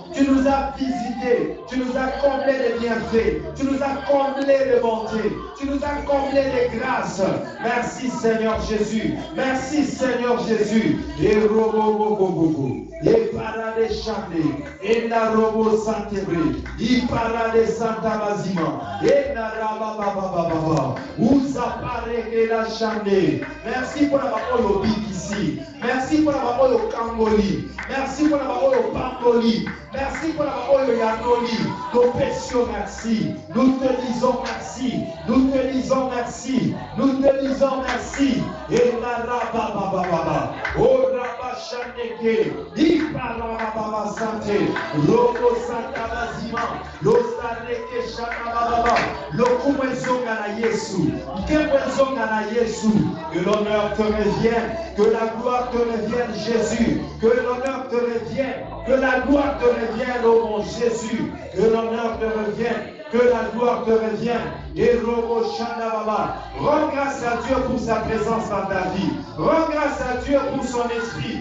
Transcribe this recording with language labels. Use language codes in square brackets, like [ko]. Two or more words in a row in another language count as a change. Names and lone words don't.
[fr] Tu nous as visités, tu nous as comblé de bienfaits, tu nous as comblé de bonté, tu nous as comblé de grâce. Merci, Seigneur Jésus. Merci, Seigneur Jésus. Et robo, et parade chande, et na robo santebre, et parade santa bazima, et na rabababababa, usa pareke la chande. Merci pour la parole au ici. Merci pour la parole au Camboli. Merci pour la parole au Pamboli. Merci pour la parole au Yanoli. Nos péchons, merci. Nous te disons merci. Nous te disons merci. Nous te disons merci. Et la rababababa. Oh rabachandeke. Iparababa santé. Loco santa bazima. Lostareke shakababa. Lokumwezonga na Yesu. Kemwezonga na Yesu. Que l'honneur te revienne. Que la gloire te revienne, Jésus. Que l'honneur te revienne. Que la gloire te revienne, ô mon Jésus. Que l'honneur te revienne. Que la gloire te revienne. Et Robo Shanda Baba. Rends grâce à Dieu pour sa présence dans ta vie. Rends grâce à Dieu pour son esprit.